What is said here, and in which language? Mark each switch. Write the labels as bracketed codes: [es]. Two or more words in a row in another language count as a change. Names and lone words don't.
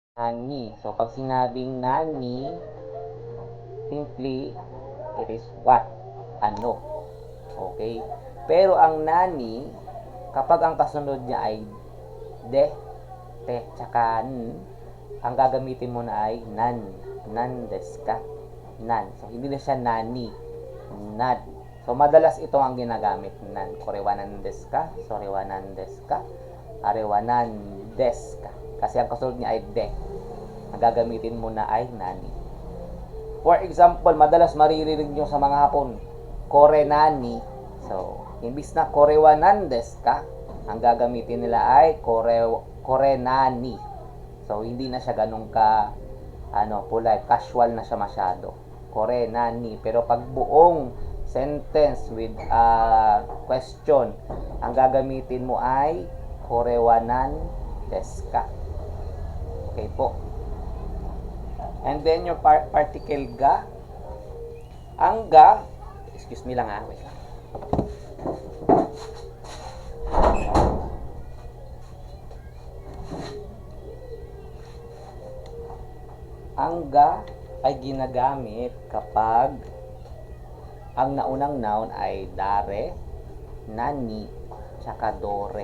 [ja] nani. [tl] So, pag sinabing nani, [en] simply, it is what? [tl] Ano. Okay? Pero ang nani, kapag ang kasunod niya ay de, te, tsaka n, ang gagamitin mo na ay nan. [ja] Nan desu ka? Nan. [tl] So, hindi na siya nani. [ja] Nad. [tl] So, madalas ito ang ginagamit. [ja] Nan. Korewa nan desu ka? Sorewa nan desu ka? Arewa nan desu ka? [tl] Kasi ang kasunod niya ay de. Ang gagamitin mo na ay nani. For example, madalas maririnig nyo sa mga Hapon, [ja] kore nani. [tl] So, imbis na [ja] korewa nan desu ka? [tl] Ang gagamitin nila ay [ja] kore nani. [tl] So, hindi na siya ganun ka polite, casual na siya masyado. [ja] Kore nani. [tl] Pero pag buong sentence [en] with a question, [tl] ang gagamitin mo ay [ja] korewa nan desu ka? [tl] Okay po. [en] And then your particle ga. [tl] Ang ga, [en] excuse me [tl] lang wait lang. Ang ga ay ginagamit kapag ang naunang noun ay [ja] dare, nani, [tl] tsaka dore.